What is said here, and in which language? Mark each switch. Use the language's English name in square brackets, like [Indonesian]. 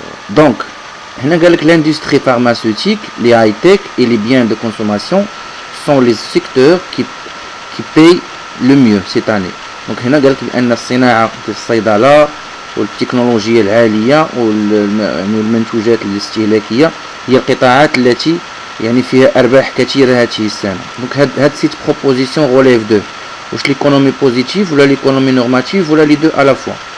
[French] Donc [Arabic] هنا قالك [French] l'industrie pharmaceutique, les high-tech et les biens de consommation sont les secteurs qui payent le mieux cette année. donc [Arabic] هنا قالك بأن الصناعة الصيدلة والتكنولوجيا العالية والمنتوجات الاستهلاكية هي القطاعات التي يعني فيها أرباح كثيرة هذه السنة. [French] donc [Arabic] هاد سيت [French] proposition relève de [Arabic] واش [French] l'économie positive ولا l'économie normative ولا les deux à la fois.